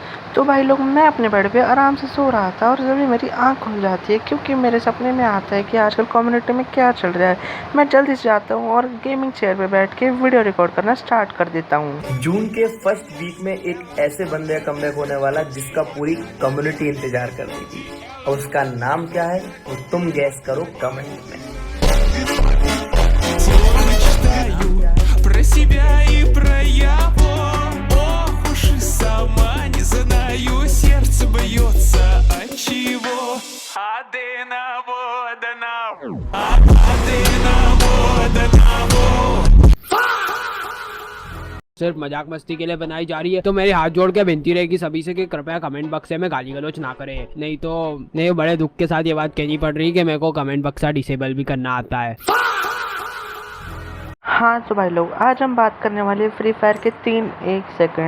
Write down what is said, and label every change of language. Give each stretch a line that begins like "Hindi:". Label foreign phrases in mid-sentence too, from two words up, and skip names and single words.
Hindi: तो भाई लोग मैं अपने बेड पे आराम से सो रहा था और जब मेरी आँख खुल जाती है क्योंकि मेरे सपने में आता है कि आजकल कम्युनिटी में क्या चल रहा है। मैं जल्दी से जाता हूँ और गेमिंग चेयर पे बैठ के वीडियो रिकॉर्ड करना स्टार्ट कर देता हूँ। जून के फर्स्ट वीक में एक ऐसे बंदे का कमबैक होने वाला जिसका पूरी कम्युनिटी इंतजार कर रही थी और उसका नाम क्या है वो तुम गैस करो कमेंट में।
Russian: Про себя и про его. Ох уж и сама не знаю, сердце бьется от чего. Одиново, одиново.
Hindi: सिर्फ मजाक मस्ती के लिए बनाई जा रही है, तो मेरी हाथ जोड़ के विनती रहेगी सभी से कि कृपया कमेंट बक्से में गाली गलौज ना करें। नहीं बड़े दुख के साथ ये बात कहनी पड़ रही है कि मेरे को कमेंट बक्सा डिसेबल भी करना आता है। हाँ तो भाई लोग आज हम बात करने वाले फ्री फायर के 1 सेकंड।